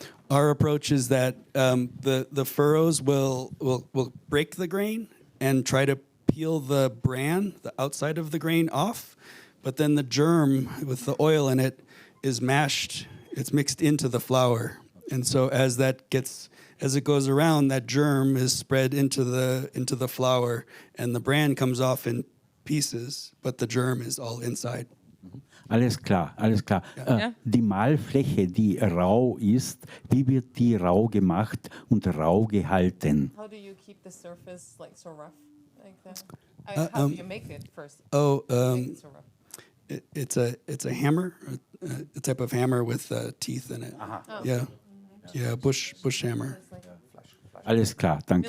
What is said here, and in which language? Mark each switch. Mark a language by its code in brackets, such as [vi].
[en] Our approach is that the furrows will break the grain and try to peel the bran, the outside of the grain, off, but then the germ with the oil in it is mashed. It's mixed into the flour, and so as it goes around, that germ is spread into the flour, and the bran comes off in pieces, but the germ is all inside. [de] Alles klar. Ja. Die Mahlfläche, die rau ist, wie wird die rau gemacht und rau gehalten? [en] How do you keep the surface like so rough like that? How do you make it first? Make it so rough? It's a hammer, a type of hammer with teeth in it. Yeah. Yeah, bush hammer. [de] Alles klar, danke.